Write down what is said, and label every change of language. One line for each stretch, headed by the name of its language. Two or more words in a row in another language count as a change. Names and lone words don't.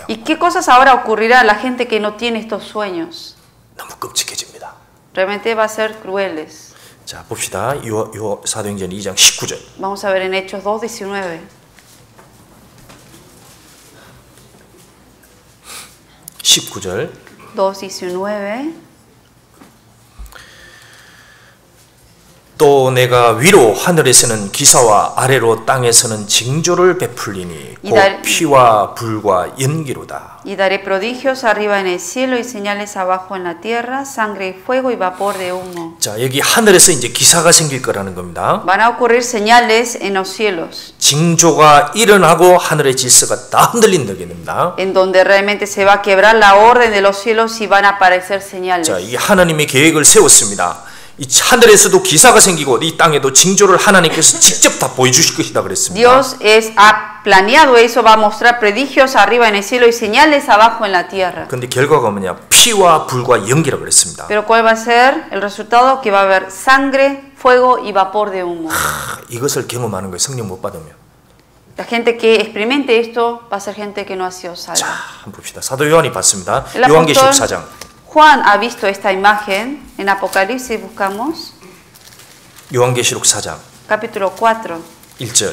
Spanish: ¿Y qué cosas ahora ocurrirá a la gente que no tiene estos sueños?
Korean: 너무 끔찍해집니다.
Spanish: Realmente va a ser crueles.
Korean: 자, 봅시다. 사도행전 2장 19절.
Spanish: Vamos a ver en Hechos 2:19.
Korean: 19절. 2:19. 또 내가 위로 하늘에서는 기사와 아래로 땅에서는 징조를 베풀리니 곧 피와 불과 연기로다.
Spanish: Y daré prodigios arriba en el cielo y señales abajo en la tierra, sangre y fuego y vapor de humo.
Korean: 자, 여기 하늘에서 이제 기사가 생길 거라는 겁니다.
Spanish: Van a ocurrir señales en los cielos.
Korean: 징조가 일어나고 하늘의 질서가 다 흔들린다는 겁니다.
Spanish: En donde realmente se va a quebrar la orden de los cielos y van a aparecer señales.
Korean: 자, 이 하나님의 계획을 세웠습니다. 이 하늘에서도 기사가 생기고 이 땅에도 징조를 하나님께서 직접 다 보여주실 것이다 그랬습니다.
Spanish: Dios ha planeado eso, va a mostrar prodigios arriba en el cielo y señales abajo en la tierra.
Korean: 그런데 결과가 뭐냐? 피와 불과 연기라 그랬습니다.
Spanish: Pero ¿cuál va a ser el resultado? Que va a haber sangre, fuego y vapor de humo.
Korean: 이것을 경험하는 거예요. 성령 못 받으면.
Spanish: La gente que experimente esto va a ser gente que no ha sido salva.
Korean: 자, 한번 봅시다. 사도 요한이 봤습니다. 요한계시록 4장.
Spanish: Juan ha visto esta imagen en Apocalipsis, buscamos.
Korean: 요한계시록 4장.
Spanish: Capítulo 4.
Korean: 1절.